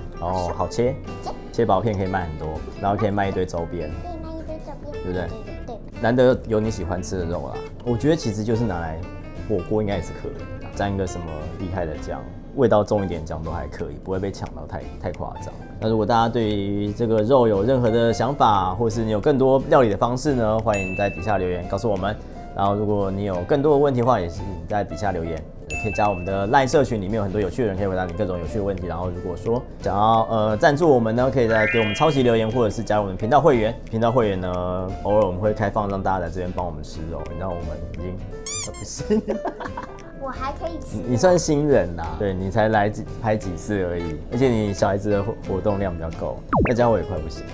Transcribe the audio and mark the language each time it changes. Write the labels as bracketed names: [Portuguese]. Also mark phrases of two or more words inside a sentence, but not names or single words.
[Chinese] 然後好切，切薄片可以賣很多，然後可以賣一堆周邊，可以卖一堆周边，对不对？对。難得有你喜歡吃的肉啦，我覺得其實就是拿來火鍋應該也是可以，沾一個什麼厲害的醬，味道重一點醬都還可以，不會被搶到太誇張。那如果大家對於這個肉有任何的想法，或是你有更多料理的方式呢，歡迎在底下留言告訴我們。然後如果你有更多的問題的話，也是在底下留言。可以加我們的 LINE 社群，裡面有很多有趣的人可以回答你各種有趣的問題。然後如果說想要贊助我們呢，可以再給我們超級留言，或者是加入我們頻道會員。頻道會員呢，偶爾我們會開放讓大家來這邊幫我們吃肉。你知道我們已經不行，我還可以吃。你算新人啦，對，你才來拍幾次而已，而且你小孩子的活動量比較夠，再加我也快不行。